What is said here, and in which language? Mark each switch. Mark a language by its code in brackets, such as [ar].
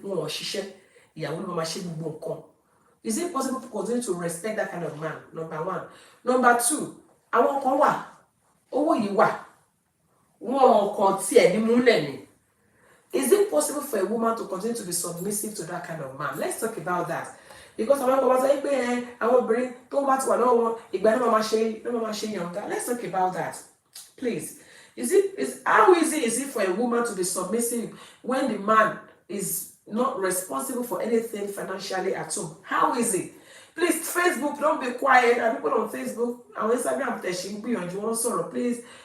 [yo] Wọn ò ṣiṣẹ́, ìyàwó ló máa ṣe gbogbo nǹkan. [en] Is it possible to continue to respect that kind of man? Number one. [yo] Number two, àwọn kan wà, owó yìí wà, wọn kàn tiẹ̀ ní múlẹ̀ ni. [en] Is it possible for a woman to continue to be submissive to that kind of man? Let's talk about that. Because [yo] àwọn ọkọ bá sọ pé àwọn obìnrin tó bá ti wà lọ́wọ́ wọn ìgbà náà máa ṣe yànga. [en] Let's talk about that, please. How easy is it for a woman to be submissive when the man is not responsible for anything financially at home? How easy? Please, Facebook, don't be quiet. And people on Facebook, on Instagram, please